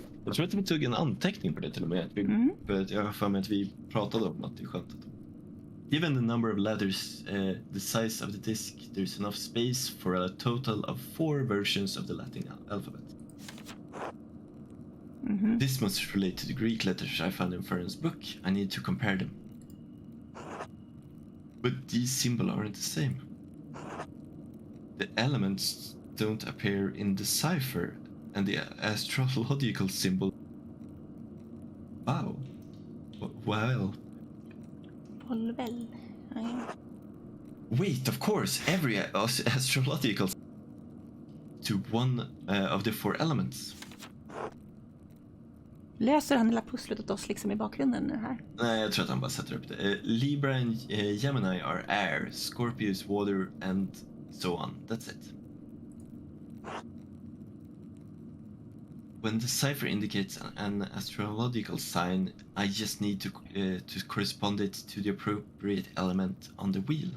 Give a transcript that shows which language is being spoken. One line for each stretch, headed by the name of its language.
Swedish: Jag tror att vi tog en anteckning på det till och med. För att jag har för mig att vi pratade om att det är skönt att...
English: Given the number of letters, the size of the disc, there's enough space for a total of 4 versions of the Latin alphabet. This must relate to the Greek letters I found in Fern's book. I need to compare them. But these symbols aren't the same. The elements don't appear in the cipher, and the astrological symbol... Wow. Well...
Swedish: Polvel. Ja.
English: Wait, of course, every astrological to one of the 4 elements.
Swedish: Löser han hela pusslet åt oss liksom i bakgrunden nu här? Nej, jag tror att han bara sätter upp det.
English: Libra and Gemini are air, Scorpio is water, and so on. That's it. When the cipher indicates an astrological sign, I just need to correspond it to the appropriate element on the wheel.